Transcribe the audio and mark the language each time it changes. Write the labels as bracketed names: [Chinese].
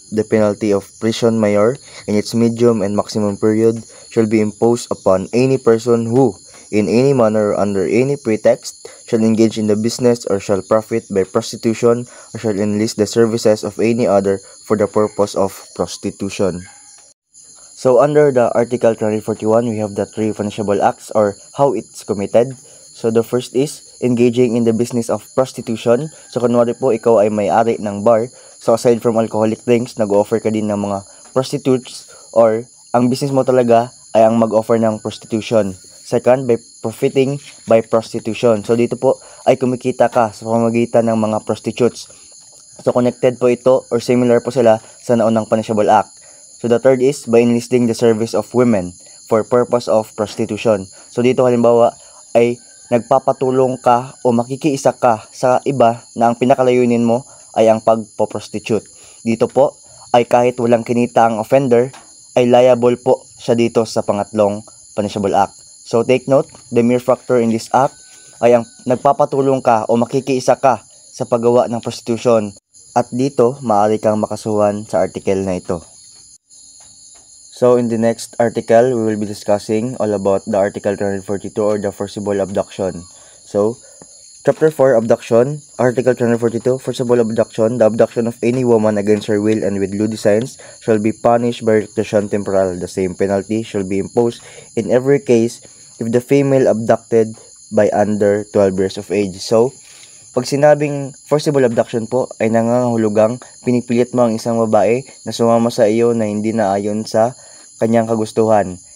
[English] The penalty of prison mayor in its medium and maximum period shall be imposed upon any person who, in any manner or under any pretext, shall engage in the business or shall profit by prostitution or shall enlist the services of any other for the purpose of prostitution. So under the Article 341, we have the three punishable acts or how it's committed. So the first is engaging in the business of prostitution. [Filipino] So kunwari po ikaw ay may-ari ng bar. [English] So aside from alcoholic drinks, [Filipino] nag-offer ka din ng mga prostitutes or ang business mo talaga ay ang mag-offer ng prostitution. [English] Second, by profiting by prostitution. [Filipino] So dito po ay kumikita ka sa pamamagitan ng mga prostitutes. So connected po ito or similar po sila sa naunang punishable act. [English] So the third is by enlisting the service of women for purpose of prostitution. [Filipino] So dito halimbawa ay nagpapatulong ka o makikiisa ka sa iba na ang pinakalayunin mo ay ang pagpo-prostitute. Dito po ay kahit walang kinita ang offender ay liable po siya dito sa pangatlong punishable act. [English] So take note, the mere factor in this act [Filipino] ay ang nagpapatulong ka o makikiisa ka sa paggawa ng prostitution at dito maaari kang makasuhan sa article na ito. [English] So in the next article, we will be discussing all about the Article 342 or the forcible abduction. So, Chapter 4, Abduction, Article 342, Forcible Abduction. The abduction of any woman against her will and with lewd designs shall be punished by reclusion temporal. The same penalty shall be imposed in every case if the female abducted by under 12 years of age. [Filipino] So, pag sinabing forcible abduction po ay nangangahulugang pinipilit mo ang isang babae na sumama sa iyo na hindi naayon sa kanyang kagustuhan.